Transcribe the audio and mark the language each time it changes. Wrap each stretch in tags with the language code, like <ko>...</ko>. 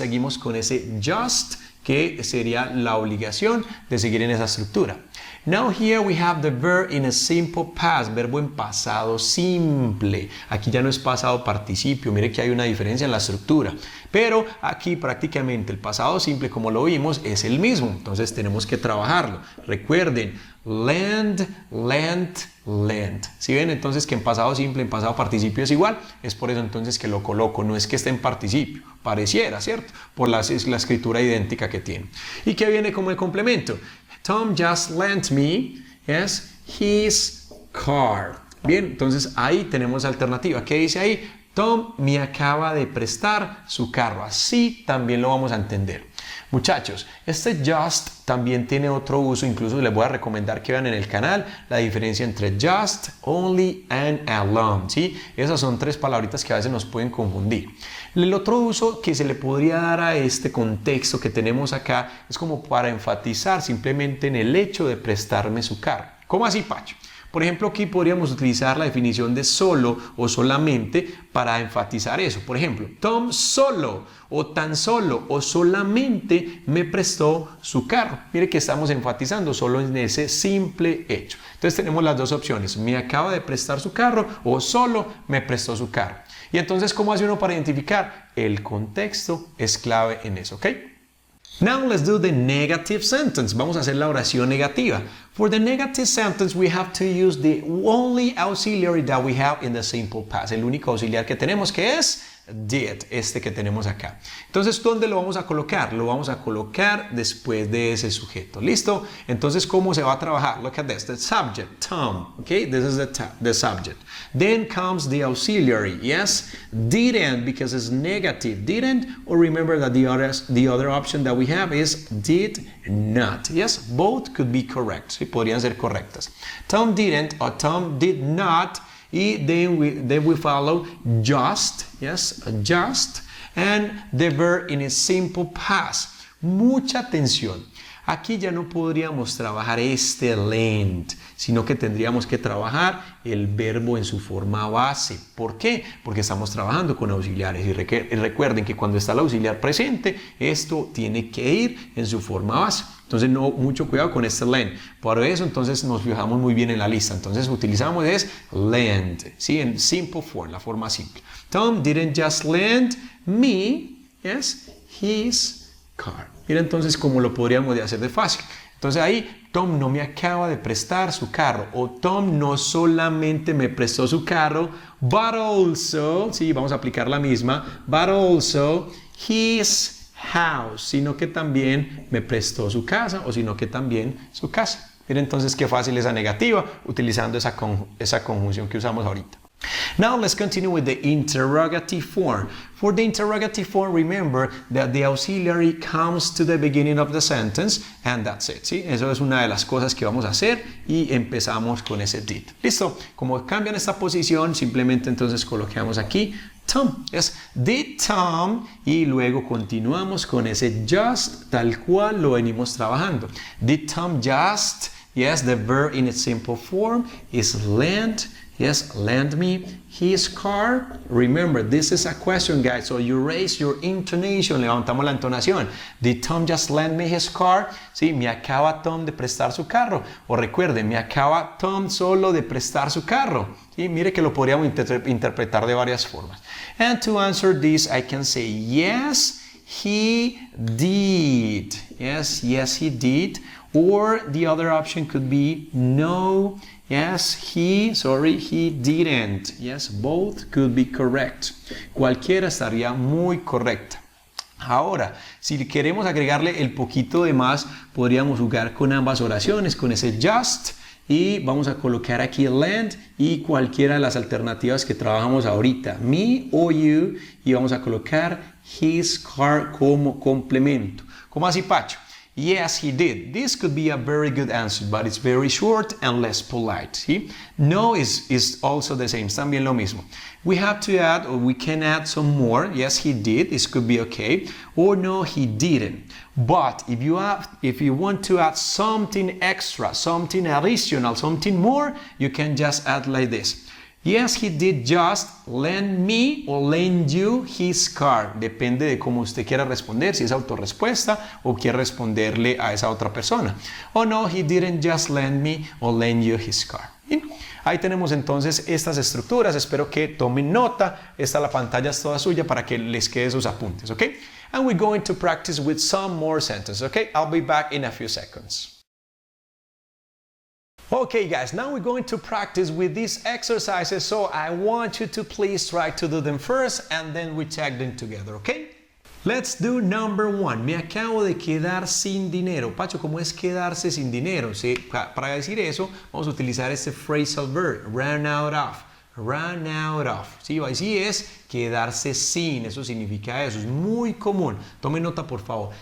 <es>Seguimos con ese just, que sería la obligación de seguir en esa estructura.</es> <en>Now here we have the verb in a simple past,</en> <es>verbo en pasado simple. Aquí ya no es pasado participio, mire que hay una diferencia en la estructura. Pero aquí prácticamente el pasado simple, como lo vimos, es el mismo. Entonces tenemos que trabajarlo. Recuerden, lend, lent, lent. ¿Sí ven? Entonces que en pasado simple, en pasado participio es igual. Es por eso entonces que lo coloco. No es que esté en participio. Pareciera, ¿cierto? Por la escritura idéntica que tiene. ¿Y qué viene como el complemento? Tom just lent me, yes, his car. Bien, entonces ahí tenemos alternativa. ¿Qué dice ahí? Tom me acaba de prestar su carro. Así también lo vamos a entender. Muchachos, este just también tiene otro uso, incluso les voy a recomendar que vean en el canal la diferencia entre just, only and alone, ¿sí? Esas son tres palabritas que a veces nos pueden confundir. El otro uso que se le podría dar a este contexto que tenemos acá es como para enfatizar simplemente en el hecho de prestarme su carro. ¿Cómo así, Pacho? Por ejemplo, aquí podríamos utilizar la definición de solo o solamente para enfatizar eso. Por ejemplo, Tom solo o tan solo o solamente me prestó su carro. Mire que estamos enfatizando solo en ese simple hecho. Entonces tenemos las dos opciones. Me acaba de prestar su carro o solo me prestó su carro. Y entonces, ¿cómo hace uno para identificar? El contexto es clave en eso, ¿ok?</es> <en>Now let's do the negative sentence.</en> <es>Vamos a hacer la oración negativa.</es> <en>For the negative sentence, we have to use the only auxiliary that we have in the simple past.</en> <es>El único auxiliar que tenemos, que es did, este que tenemos acá. Entonces, ¿dónde lo vamos a colocar? Lo vamos a colocar después de ese sujeto. ¿Listo? Entonces, ¿cómo se va a trabajar?</es> <en>Look at this. The subject, Tom. Okay, this is the subject. Then comes the auxiliary. Yes, didn't, because it's negative. Didn't, or remember that the other option that we have is did not. Yes, both could be correct.</en> <es>Sí, podrían ser correctas.</es> <en>Tom didn't or Tom did not. Y then we follow just, yes, just, and the verb in a simple past.</en> <es>Mucha atención. Aquí ya no podríamos trabajar este lent, sino que tendríamos que trabajar el verbo en su forma base. ¿Por qué? Porque estamos trabajando con auxiliares. Y recuerden que cuando está el auxiliar presente, esto tiene que ir en su forma base. Entonces, no, mucho cuidado con este lent. Por eso, entonces, nos fijamos muy bien en la lista. Entonces, utilizamos es lent, ¿sí? En</es> <en>simple form,</en> <es>la forma simple.</es> <en>Tom didn't just lend me, yes, his car.</en> <es>Mira entonces cómo lo podríamos hacer de fácil. Entonces ahí, Tom no me acaba de prestar su carro. O Tom no solamente me prestó su carro,</es> <en>but also,</en> <es>sí, vamos a aplicar la misma,</es> <en>but also his house,</en> <es>sino que también me prestó su casa o sino que también su casa. Mira entonces qué fácil esa negativa utilizando esa conjunción que usamos ahorita.</es> <en>Now let's continue with the interrogative form. For the interrogative form, remember that the auxiliary comes to the beginning of the sentence and that's it.</en> <es>¿Sí? Eso es una de las cosas que vamos a hacer y empezamos con ese did. ¿Listo? Como cambian esta posición, simplemente entonces colocamos aquí Tom. Yes.</es> <en>Did Tom</en> <es>y luego continuamos con ese just tal cual lo venimos trabajando.</es> <en>Did Tom just? Yes, the verb in its simple form is lend. Yes, lend me his car. Remember, this is a question, guys, so you raise your intonation,</en> <es>levantamos la entonación.</es> <en>Did Tom just lend me his car?</en> <es>Sí, me acaba Tom de prestar su carro. O recuerden, me acaba Tom solo de prestar su carro. Sí, mire que lo podríamos interpretar de varias formas.</es> <en>And to answer this, I can say, yes, he did. Yes, he did. Or the other option could be, no, yes, he didn't. Yes, both could be correct.</en> <es>Cualquiera estaría muy correcta. Ahora, si queremos agregarle el poquito de más, podríamos jugar con ambas oraciones, con ese just, y vamos a colocar aquí lend y cualquiera de las alternativas que trabajamos ahorita, me o you, y vamos a colocar his car como complemento. ¿Cómo así, Pacho?</es> <en>Yes, he did. This could be a very good answer, but it's very short and less polite. ¿Sí? No is also the same.</en> <es>También lo mismo.</es> <en>We have to add, or we can add some more. Yes, he did. This could be okay. Or no, he didn't. But if you want to add something extra, something additional, something more, you can just add like this. Yes, he did just lend me or lend you his car.</en> <es>Depende de cómo usted quiera responder, si es autorrespuesta o quiere responderle a esa otra persona.</es> <en>Oh no, he didn't just lend me or lend you his car.</en> <es>Bien. Ahí tenemos entonces estas estructuras. Espero que tomen nota. La pantalla es toda suya para que les quede sus apuntes, ¿ok?</es> <en>And we're going to practice with some more sentences, ¿ok? I'll be back in a few seconds. Okay guys, now we're going to practice with these exercises, so I want you to please try to do them first and then we check them together, okay? Let's do number one.</en> <es>Me acabo de quedar sin dinero. Pacho, ¿cómo es quedarse sin dinero? Sí, para decir eso, vamos a utilizar este phrasal verb, run out of. Run out of. Sí, así es quedarse sin. Eso significa eso. Es muy común. Tome nota, por favor.</es>